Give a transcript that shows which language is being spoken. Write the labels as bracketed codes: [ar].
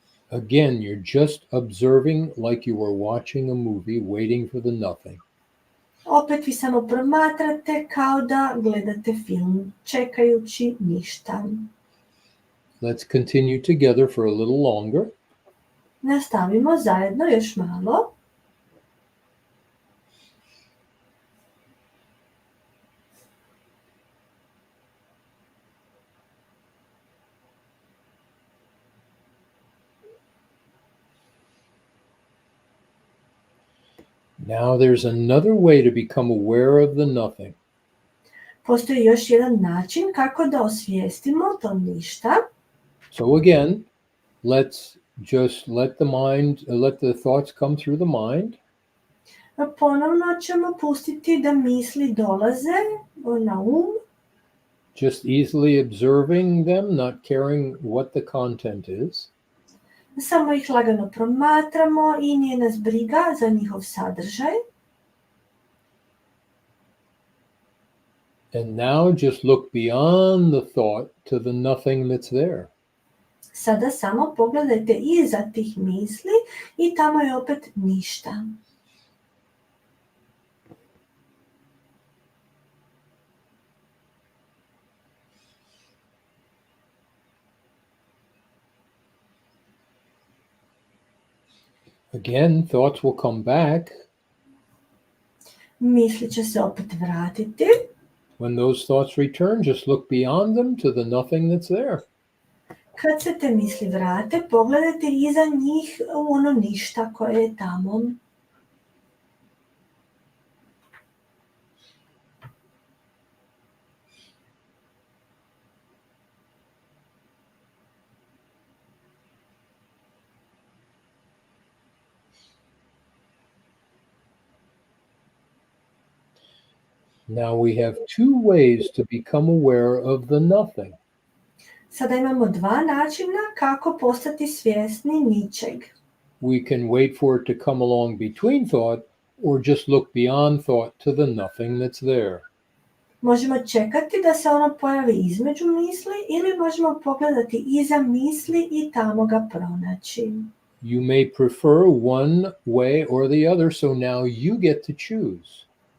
[en] Again, you're just observing like you were watching a movie, waiting for the nothing. [hr] Opet vi samo promatrate kao da gledate film, čekajući ništa. [en] Let's continue together for a little longer. [hr] Nastavimo zajedno još malo. [en] Now there's another way to become aware of the nothing. [hr] Postoji još jedan način kako da osvijestimo to ništa. [en] So again, let's just let the thoughts come through the mind. [hr] Ponovno ćemo pustiti da misli dolaze na [en] Just easily observing them, not caring what the content is. [hr] Samo ih lagano promatramo i nije nas briga za njihov sadržaj. [en] And now just look beyond the thought to the nothing that's there. [hr] Sada samo pogledajte iza tih misli i tamo je opet ništa. [en] Again, thoughts will come back. [hr] Misli će se opet vratiti. [en] When those thoughts return, just look beyond them to the nothing that's there. [hr] Kad se te misli vrate, pogledajte iza njih u ono ništa koje je tamo. [en] Now we have two ways to become aware of the nothing. [hr] Sada imamo dva načina kako postati svjesni ničeg. [en] We can wait for it to come along between thought or just look beyond thought to the nothing that's there. [hr] Možemo čekati da se ono pojavi između misli ili možemo pogledati iza misli i tamo ga pronaći. [en] You may prefer one way or the other, so now you get to choose.